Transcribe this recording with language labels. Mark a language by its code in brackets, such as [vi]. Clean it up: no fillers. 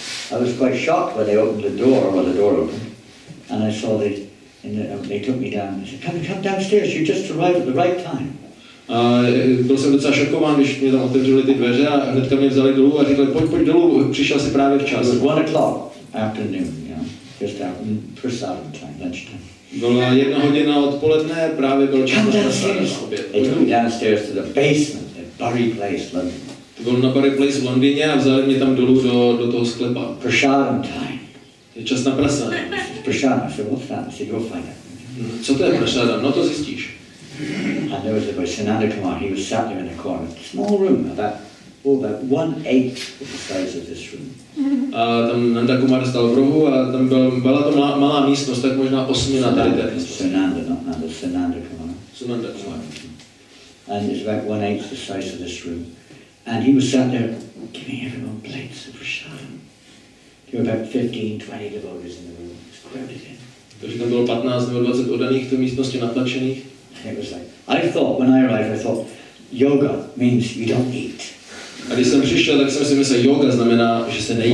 [en] I was quite shocked when they opened the door opened, and I saw they took me down. They said, come downstairs, you just arrived at the right time. [cs] A byl jsem docela šokován, když mě tam otevřeli ty dveře a hnedka mě vzali dolů a říkali, pojď dolů, přišel si právě včas. [en] It was 1 o'clock afternoon, you know, just after prasadam time, lunchtime. [cs] Byla 1 hodina odpoledne, právě byl čas na prasadam oběd. [en] They took me downstairs to the basement at Bury Place, London. [cs] To bylo na Bury Place v Londýně a vzali mě tam dolů do toho sklepa. [en] Prasadam time. [cs] Je čas na prasadam. [en] Prasadam, I said, what's that? I said, go find it. [cs] Co to je prasadam? No to zjistíš. [en] And there was a boy, Nandagram, he was sat there in the corner, small room, about 1/8 of the size of this room. [cs] A tam Nandakumar stál v rohu a tam byla to malá místnost, tak možná 8 tady té místnosti. [en] Nandakumar. And it's about 1/8 the size of this room. And he was sat there giving everyone plates of prasadam. There were about 15, 20 devotees in the room. It was crowded in. [cs] Takže tam bylo 15 nebo 20 oddaných v té místnosti natlačených. [en] And it was like, when I arrived, I thought, yoga means you don't eat. [cs] A když jsem přišel, tak jsem si myslel, yoga znamená, že se nejí.